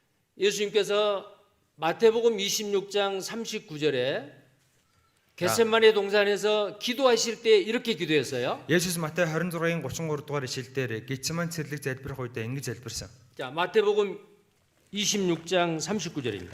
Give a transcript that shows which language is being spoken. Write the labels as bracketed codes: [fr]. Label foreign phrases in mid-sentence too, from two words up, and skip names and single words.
[ko] 예수님께서 마태복음 26장 39절에 겟세마네 동산에서 기도하실 때 이렇게 기도했어요. [mn] Есүс Матай 26-гийн 33 дугаар ишлэлээр Гетсеман цэрлэг залбирх үедээ ингэж залбирсан. [ko] 자, 마태복음 26장 39절입니다.